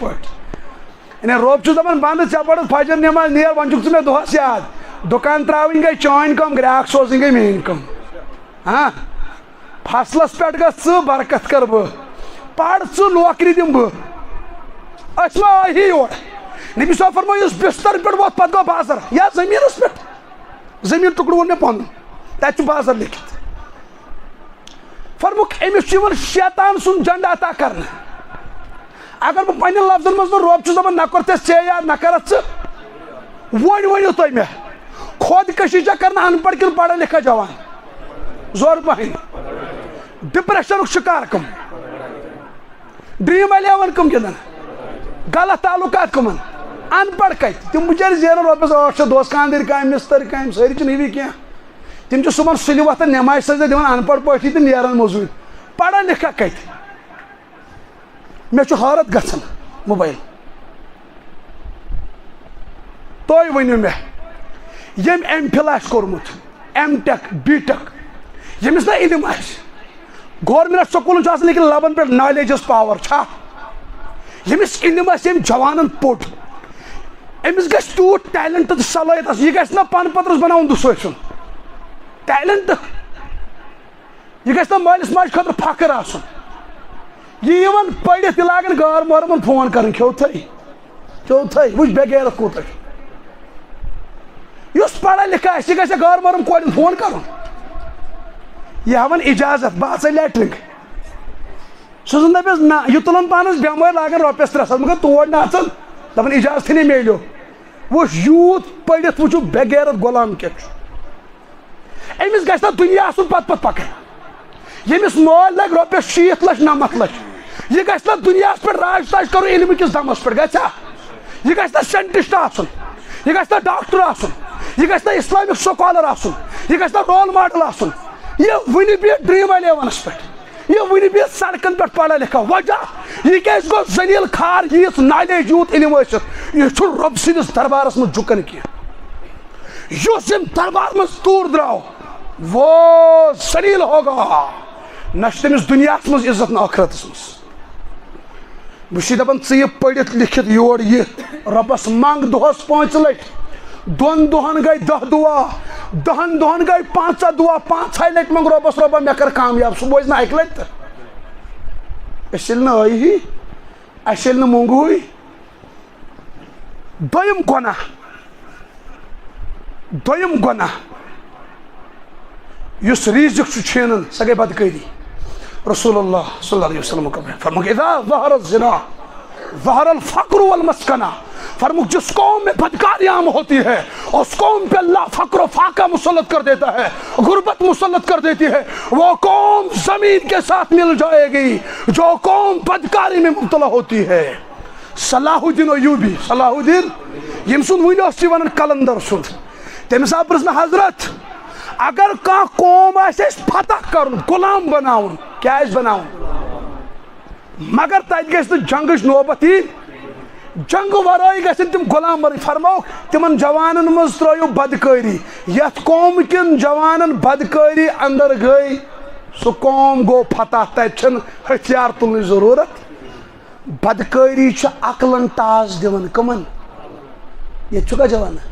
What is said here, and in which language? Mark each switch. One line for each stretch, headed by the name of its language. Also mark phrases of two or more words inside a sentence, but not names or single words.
Kashmiri: پٲٹھۍ یعنی رۄب چھُس دپان بنٛدٕ ژےٚ پرُتھ فجر نٮ۪ماز نیر وۄنۍ چھُکھ ژٕ مےٚ دۄہس یاد دکان تراوین گئی چٲنۍ کٲم گراک سوزٕنۍ گئی میٛٲنۍ کٲم ہاں فصلس پٮ۪ٹھ گژھ ژٕ برکت کر بہٕ پر ژٕ نوکری دِمہٕ بہٕ أسۍ ما آیہِ یور نبی صٲب فرمٲو یُس بستر پٮ۪ٹھ ووت پتہٕ گوٚو بازر یا زٔمیٖنس پٮ۪ٹھ زٔمیٖن ٹُکڑٕ ووٚن مےٚ پنُن تتہِ چھُ بازر لیکھِتھ فرموک أمِس چھُ یِوان شیطان سُنٛد جنڈٕ عطا کرنہٕ اگر بہٕ پننٮ۪ن لفظن منٛز نہٕ رۄب چھُس دپان نہ کوٚر ژےٚ ژےٚ یا نہ کرتھ ژٕ وۄنۍ ؤنِو تُہۍ مےٚ خۄدکٔشی چھا کران ان پڑھ کِنہٕ پڑھا لکھا جوان زور پہن ڈپریشنُک شکار کم ڈریم 11 کم گِنٛدان غلط تعلقات کمن ان پڑھ کتہِ تِم بِچٲرۍ زینان رۄپیس 800 دۄہس خانٛدٕرۍ کامہِ مِستٕرۍ کامہِ سٲری چھِنہٕ ہِوی کینٛہہ تِم چھِ صُبحن سُلہِ وۄتھان نٮ۪مازِ سجدٕ دِوان ان پڑھ پٲٹھی تہٕ نیران موٚزوٗرۍ پڑھا لکھا کتہِ مےٚ چھُ حٲرت گژھان موبایل تُہۍ ؤنِو مےٚ ییٚمۍ ایم فِل آسہِ کوٚرمُت ایم ٹیک بی ٹیک ییٚمِس نہٕ علم آسہِ گورمنٹ سکوٗلن چھُ آسان لیکن لبن پٮ۪ٹھ نالیجس پاور چھا ییٚمِس علم آسہِ ییٚمۍ جوانن پوٚر أمِس گژھِ تیوٗت ٹیلنٹ تہٕ صلٲحیت آسُن یہِ گژھِ نہ پن پترس بناوُن دُسٲے سُنٛد ٹیلنٹ یہِ گژھِ نہ مٲلِس ماجہِ خٲطرٕ فخر آسُن یہِ یِوان پٔرِتھ یہِ لاگان گار محرمن فون کرٕنۍ کھیوٚتھٕے وٕچھ بے غیرت کوٗتاہ چھُ یُس پڑھا لکھا آسہِ یہِ گژھِ گار محرم کورٮ۪ن فون کرُن یہِ ہاوان اجازت بہٕ اژے لیٹرِنگ سُہ زن دپیس نہ یہِ تُلان پانس بٮ۪مٲرۍ لاگان رۄپیس 300 مگر تور نہ اژان دپان اجازتھٕے نہٕ میلیو وٕچھ یوٗت پٔرِتھ وٕچھو بے غیرت غلام کیٛاہ چھُ أمِس گژھِ نہ دُنیا آسُن پتہٕ پکان ییٚمِس مٲلۍ لگہِ رۄپیس 60 لچھ 90 لچھ یہِ گژھِ نہ دُنیاہس پٮ۪ٹھ راج تاج کرُن علمہٕ کِس دمس پٮ۪ٹھ گژھِ یہِ گژھِ نہ ساینٹسٹ آسُن یہِ گژھِ نہ ڈاکٹر آسُن یہِ گژھِ نہ
English: Islamic scholar
Kashmiri: آسُن یہِ گژھِ نہ
English: role model
Kashmiri: آسُن یہِ وٕنہِ بیٚہہِ ڈرٛیٖم 11 پٮ۪ٹھ یہِ وٕنہِ بیٚہہِ سڑکن پٮ۪ٹھ پڑھا لکھا وجہ یہِ کیازِ گوٚو ذلیٖل خار ییٖژ نالیج یوٗت علم ٲسِتھ یہِ چھُنہٕ رۄب سٕنٛدِس دربارس منٛز جُکان کینٛہہ یُس أمۍ دربار منٛز دوٗر درٛاو
Urdu: وہ ذلیٖل ہوگا
Kashmiri: نہ چھُ تٔمِس دُنیاہس منٛز عزت نہ ٲخرتس منٛز بہٕ چھُسے دپان ژٕ یہِ پٔرِتھ لیکھِتھ یور یہِ رۄبس منٛگ دۄہس 5 لٹہِ 2 دۄہن گٔے 10 دُعا 10 دۄہن گٔے 5 دُعا 5 لٹہِ منٛگ رۄبس رۄبا مےٚ کر کامیاب سُہ بوزِ نہٕ 1 لٹہِ تہٕ أسۍ ییٚلہِ نہٕ ٲیی اَسہِ ییٚلہِ نہٕ موٚنگوٕے دوٚیِم گۄناہ یُس ریٖزق چھُ چھینان سۄ گٔے بدکٲری
Arabic: رسول اللہ صلی اللہ علیہ وسلم
Kashmiri: فرموک
Arabic: اذا ظہر الزنا ظہر الفقر والمسکنہ
Kashmiri: فرموک
Urdu: جس قوم میں بدکاری عام ہوتی ہے اس قوم پہ اللہ فقر و فاقہ مسلط کر دیتا ہے غربت مسلط کر دیتی ہے وہ قوم زمین کے ساتھ مل جائے گی جو قوم بدکاری میں مبتلا ہوتی ہے
Kashmiri: صلاح الدین ایوبی صلاح الدین یم سن ون اس ونان کلندر سن تمس آو پرژھنہٕ حضرت اگر کانٛہہ قوم آسہِ اَسہِ فتح کرُن غلام بناوُن کیٛاہ آسہِ بناوُن مگر تتہِ گژھِ نہٕ جنگٕچ نوبت یِنۍ جنگہٕ ورٲے گژھن تِم غلام بنٕنۍ فرموکھ تِمن جوانن منٛز ترٲیِو بدکٲری یتھ قوم کٮ۪ن جوانن بدکٲری اندر گٔے سُہ قوم گوٚو فتح تتہِ چھنہٕ ہتھیار تُلنٕچ ضروٗرت بدکٲری چھِ عقلن ٹاس دِوان کٕمن ییٚتہِ چھُکھا جوان